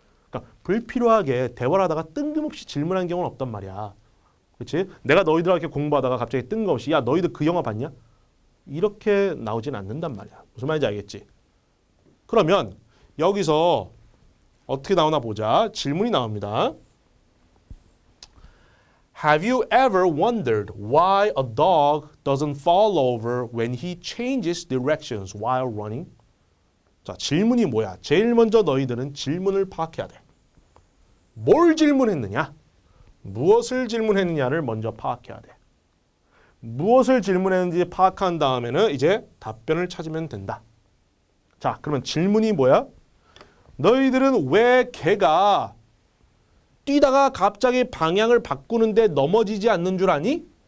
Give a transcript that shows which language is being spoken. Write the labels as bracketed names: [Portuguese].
[Korean] 그러니까 불필요하게 대화를 하다가 뜬금없이 질문한 경우는 없단 말이야. 그렇지? 내가 너희들하고 이렇게 공부하다가 갑자기 뜬금없이 야, 너희들 그 영화 봤냐? 이렇게 나오진 않는단 말이야. 무슨 말인지 알겠지? 그러면 여기서 어떻게 나오나 보자. 질문이 나옵니다. [English] Have you ever wondered why a dog doesn't fall over when he changes directions while running? [Korean] 자, 질문이 뭐야? 제일 먼저 너희들은 질문을 파악해야 돼. 뭘 질문했느냐? 무엇을 질문했느냐를 먼저 파악해야 돼. 무엇을 질문했는지 파악한 다음에는 이제 답변을 찾으면 된다. 자, 그러면 질문이 뭐야? 너희들은 왜 개가 뛰다가 갑자기 방향을 바꾸는데 넘어지지 않는 줄 아니?